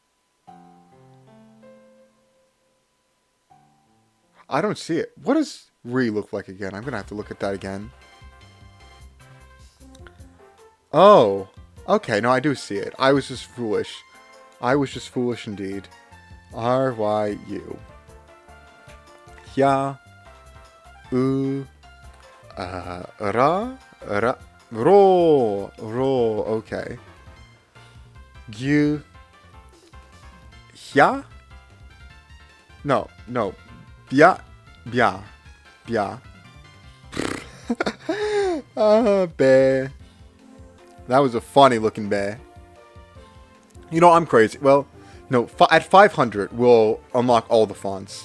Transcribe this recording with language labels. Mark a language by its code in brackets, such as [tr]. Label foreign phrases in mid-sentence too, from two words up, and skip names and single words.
[en] I don't see it. What does Ri look like again? I'm gonna have to look at that again. Oh, okay, no, I do see it. I was just foolish. I was just foolish indeed. [ja] R-Y-U. Ya. U. Ra. Ro. Okay. Gyu. Ya. No. Bia. Be. [en] That was a funny looking bear. You know, I'm crazy. Well, no, at 500, we'll unlock all the fonts.